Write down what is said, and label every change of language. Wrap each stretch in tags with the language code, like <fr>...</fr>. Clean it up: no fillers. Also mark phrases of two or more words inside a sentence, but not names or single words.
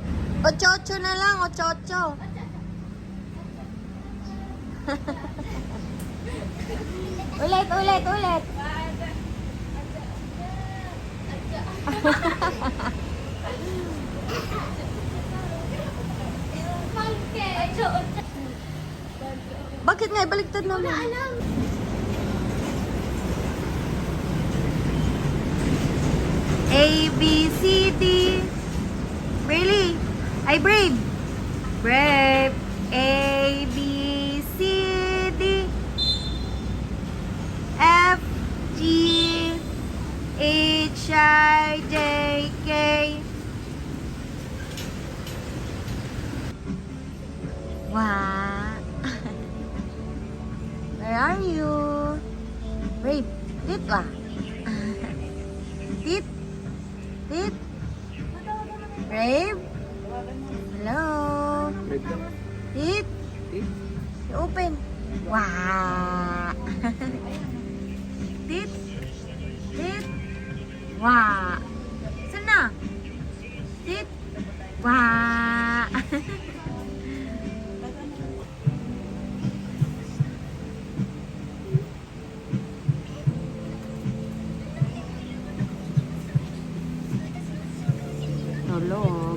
<tl>8-8 na lang, 8-8. Ulit. Bakit nga? Ibaliktad naman.</tl> <en>A, B, C, D. Really? Ay, Brave. Brave. A, B, C, D. F, G, H, I, J, K. Wow. Where are you? Brave.</en> <tl>Dito ah.</tl> <en>Dit. Brave? Hello? Tit? Open. Wow! Tit? Tit?</en> <tl>Wow! Saan na?</tl> <en>Tit? Wow!</en> <tl>Tulog.</tl>